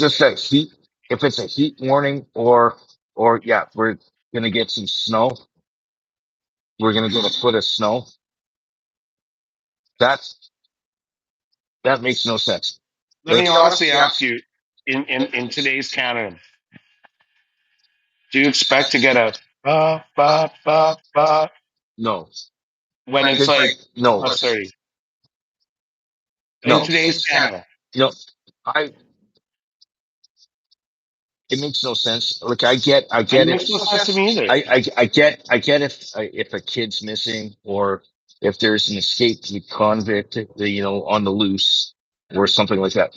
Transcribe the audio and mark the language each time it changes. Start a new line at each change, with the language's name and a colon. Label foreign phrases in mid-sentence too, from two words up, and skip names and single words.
English: it's just if it's a heat warning or yeah, we're gonna get some snow, we're gonna get a foot of snow. That's that makes no sense. Let Like, me honestly ask you, in today's Canada, do you expect to get a ba ba ba ba no, when it's like no, plus 30 in no, today's Canada? no. I It makes no sense. Look, I It get it. makes no sense to me either. I get if a kid's missing or if there's an escaped convict, on the loose or something like that.